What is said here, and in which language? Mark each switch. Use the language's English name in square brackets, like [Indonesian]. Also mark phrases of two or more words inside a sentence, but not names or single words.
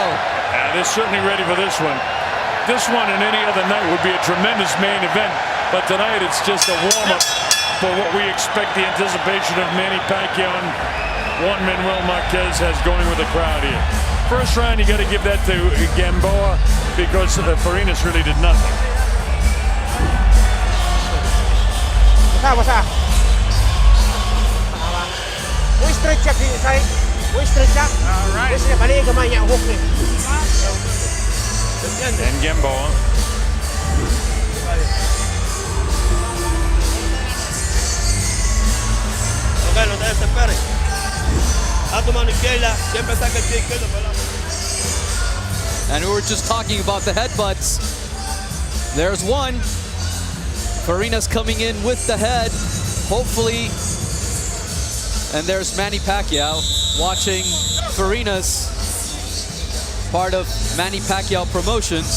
[English] Yeah, they're certainly ready for this one. This one and any other night would be a tremendous main event, but tonight it's just a warm-up for what we expect the anticipation of Manny Pacquiao and Juan Manuel Marquez has going with the crowd here. First round, you got to give that to Gamboa, because Farenas really did nothing. What's up? We stretch up inside. We stretch up. All right. This is [Cebuano] balik gamay niya hook ni. [English] And Gamboa. [Spanish] Okay, no te desesperes. A tu mano izquierda, siempre saca el pie izquierdo. [English] And we were just talking about the headbutts. There's one. Farenas coming in with the head, hopefully. And there's Manny Pacquiao watching Farenas, part of Manny Pacquiao Promotions.